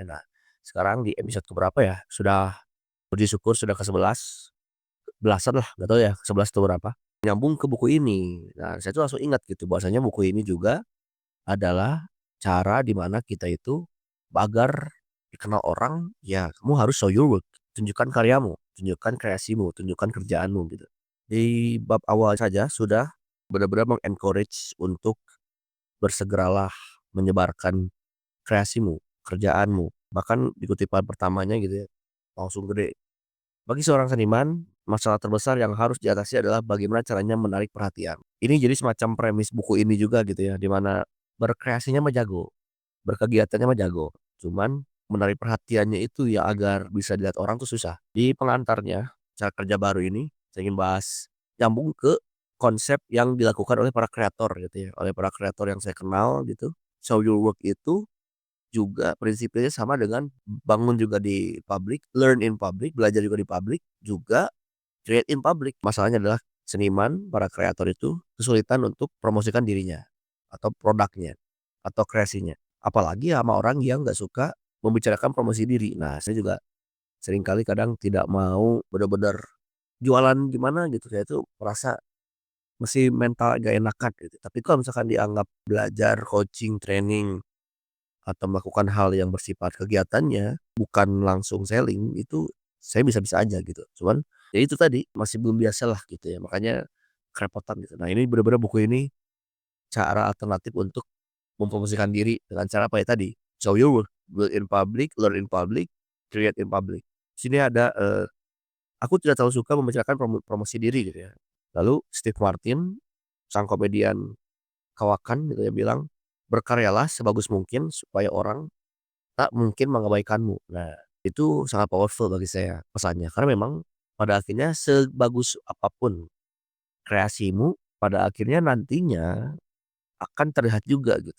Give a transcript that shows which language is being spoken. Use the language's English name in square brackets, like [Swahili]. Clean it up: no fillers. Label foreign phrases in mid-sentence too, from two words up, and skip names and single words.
[Indonesian] Nah, sekarang di episode keberapa ya? Sudah puji syukur sudah ke-11, belasan lah, nggak tahu ya ke-11 atau berapa. Nyambung ke buku ini. Nah, saya tuh langsung ingat gitu bahwasanya buku ini juga adalah cara di mana kita itu agar dikenal orang, ya kamu harus [English] show your work, [Indonesian] tunjukkan karyamu, tunjukkan kreasimu, tunjukkan kerjaanmu gitu. Di bab awal saja sudah benar-benar meng-encourage untuk bersegeralah menyebarkan kreasimu, kerjaanmu. Bahkan di kutipan pertamanya gitu ya, langsung gede. Bagi seorang seniman, masalah terbesar yang harus diatasi adalah bagaimana caranya menarik perhatian. Ini jadi semacam premis buku ini juga gitu ya, di mana berkreasinya mah jago, berkegiatannya mah jago. Cuman menarik perhatiannya itu ya agar bisa dilihat orang tuh susah. Di pengantarnya, cara kerja baru ini, saya ingin bahas nyambung ke konsep yang dilakukan oleh para kreator gitu ya, oleh para kreator yang saya kenal gitu. [English] Show your work [Indonesian] itu juga prinsipnya sama dengan bangun juga di publik, [English] learn in public, [Indonesian] belajar juga di publik, juga [English] create in public. [Indonesian] Masalahnya adalah seniman, para kreator itu kesulitan untuk promosikan dirinya atau produknya atau kreasinya. Apalagi sama orang yang nggak suka membicarakan promosi diri. Nah, saya juga seringkali kadang tidak mau benar-benar jualan gimana gitu. Saya tuh merasa mesti mental gak enakan gitu. Tapi kalau misalkan dianggap belajar, [English] coaching, training [Indonesian] atau melakukan hal yang bersifat kegiatannya, bukan langsung selling, itu saya bisa-bisa aja gitu. Cuman, ya itu tadi, masih belum biasa lah gitu ya, makanya kerepotan gitu. Nah, ini bener-bener buku ini cara alternatif untuk mempromosikan diri dengan cara apa ya tadi, [English] show your work, build in public, learn in public, create in public. [Indonesian] Sini ada, aku tidak terlalu suka membicarakan promosi diri gitu ya. Lalu Steve Martin, sang komedian kawakan gitu ya, bilang, "Berkaryalah sebagus mungkin supaya orang tak mungkin mengabaikanmu." Nah, itu sangat powerful bagi saya pesannya. Karena memang pada akhirnya sebagus apapun kreasimu, pada akhirnya nantinya akan terlihat juga gitu.